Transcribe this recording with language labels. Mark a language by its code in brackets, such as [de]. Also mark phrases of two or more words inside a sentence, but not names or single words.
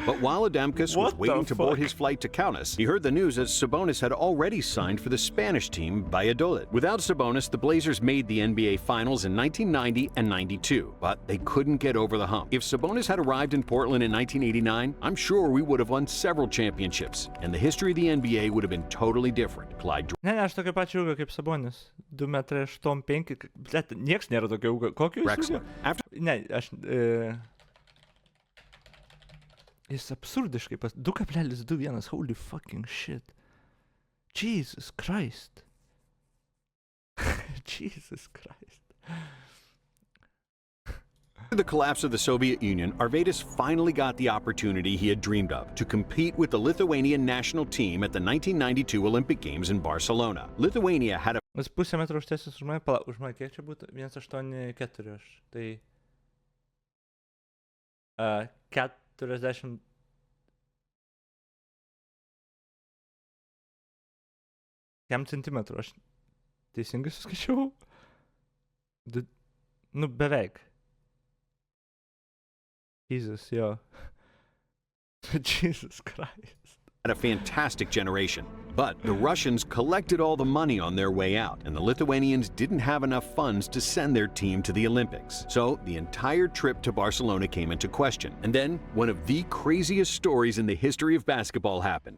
[en] But while Adamkus was waiting to board his flight to Kaunas, he heard the news that Sabonis had already signed for the Spanish team Valladolid. Without Sabonis, the Blazers made the NBA Finals in 1990 and 92, but they couldn't get over the hump. If Sabonis had arrived in Portland in 1989, I'm sure we would have won several championships, and the history of the NBA would have been totally different. Clyde [lt] Ne, aš tokio pačio ūgio kaip Sabonis. 2,85 m. Blet, nieks nėra tokio ūgio. Kokio jis ūgio? Ne, aš... Jis absurdiškai 2,21. [en] Holy fucking shit. Jesus Christ. Jesus Christ. After the collapse of the Soviet Union, Arvydas finally got the opportunity he had dreamed of to compete with the Lithuanian national team at the 1992 Olympic Games in Barcelona. Lithuania had a [lt] Nes pusę metro aukštesnis už mane, pala, už mane kiek čia būtų? 1,84 aš. Tai 40. Kiam centimetrų aš teisingai suskaičiau? Nu, beveik. Jesus, jo. [en] Jesus Christ. had a fantastic generation. But the Russians collected all the money on their way out, and the Lithuanians didn't have enough funds to send their team to the Olympics. So the entire trip to Barcelona came into question. And then one of the craziest stories in the history of basketball happened.